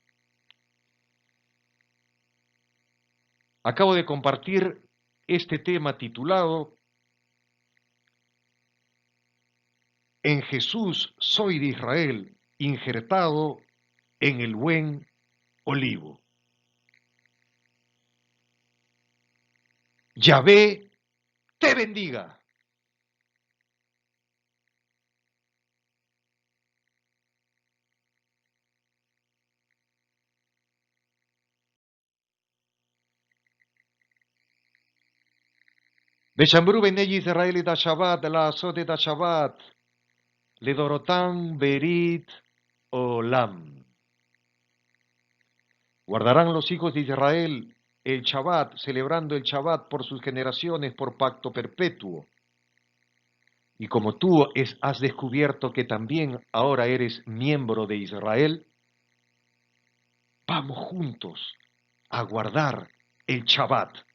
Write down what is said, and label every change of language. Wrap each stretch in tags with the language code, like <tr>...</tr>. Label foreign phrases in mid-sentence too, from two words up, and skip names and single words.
<es>Acabo de compartir este tema titulado En Jesús soy de Israel, injertado en el buen olivo. Yahvé te bendiga.</es> <he>ושמרו בני ישראל את השבת ל עשות את השבת ל דרתם ברית עולם.</he> <es>Guardarán los hijos de Israel el Shabbat, celebrando el Shabbat por sus generaciones, por pacto perpetuo. Y como tú has descubierto que también ahora eres miembro de Israel, vamos juntos a guardar el Shabbat.</es>